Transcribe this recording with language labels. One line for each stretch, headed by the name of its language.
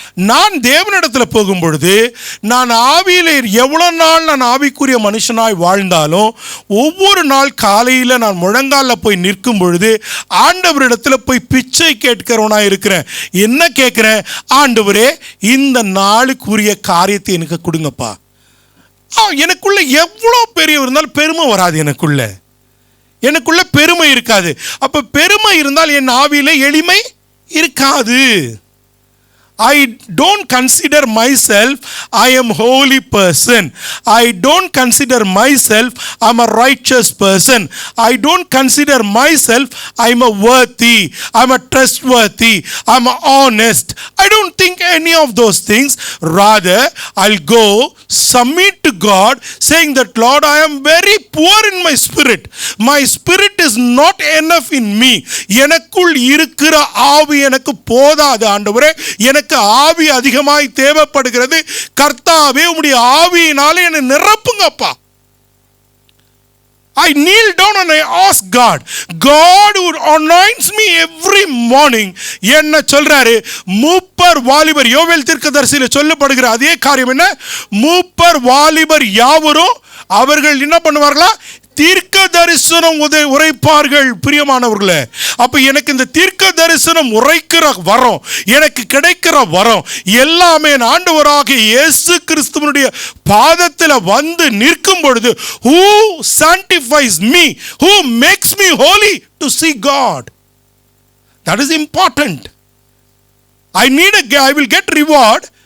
Tamil: நான் தேவனிடத்தில் போகும் பொழுது, நான் ஆவியில் எவ்வளோ நாள் நான் ஆவிக்குரிய மனுஷனாய் வாழ்ந்தாலும், ஒவ்வொரு நாள் காலையில் நான் முழங்காலில் போய் நிற்கும் பொழுது ஆண்டவரிடத்தில் போய் பிச்சை கேட்கிறவனாக இருக்கிறேன். என்ன கேட்குறேன்? ஆண்டவரே, இந்த நாளுக்குரிய காரியத்தை எனக்கு கொடுங்கப்பா. எனக்குள்ள எவ்வளோ பெரிய இருந்தாலும் பெருமை வராது. எனக்குள்ள பெருமை இருக்காது. அப்போ பெருமை இருந்தால் என் ஆவியில் எளிமை இருக்காது.
English: I don't consider myself I am holy person. I don't consider myself I'm a righteous person. I don't consider myself I'm a worthy, I'm a trustworthy, I'm a honest. I don't think any of those things. Rather, I'll go submit to God, saying that, Lord, I am very poor in my spirit. My spirit is not enough in me.
Tamil: எனக்குள் இருக்கிற ஆவி எனக்கு போதாது ஆண்டவரே, எனக்கு ஆவி அதிகமாய் தேவைப்படுகிறது. கர்த்தாவே, உம்முடைய ஆவியினாலே என்னை நிரப்புங்கப்பா.
English: I kneel down and I ask God. God would anoints me every morning.
Tamil: என்ன சொல்றாரு? மூப்பர் வாலிபர், யோவேல் தீர்க்கதரிசியில் சொல்லப்படுகிற அதே காரியம் என்ன? மூப்பர் வாலிபர் யாவரும் அவர்கள் என்ன பண்ணுவார்களா? தீர்க்க தரிசனம் உரைப்பார்கள். பிரியமானவர்களே, அப்ப எனக்கு இந்த தீர்க்க தரிசனம் உரைக்கிற வரம், எனக்கு கிடைக்கிற வரம் எல்லாமே ஆண்டவராகிய இயேசு கிறிஸ்துவினுடைய பாதத்தில் வந்து நிற்கும் பொழுது,
English: who sanctifies me, who makes me holy to see God. That is important. I will get reward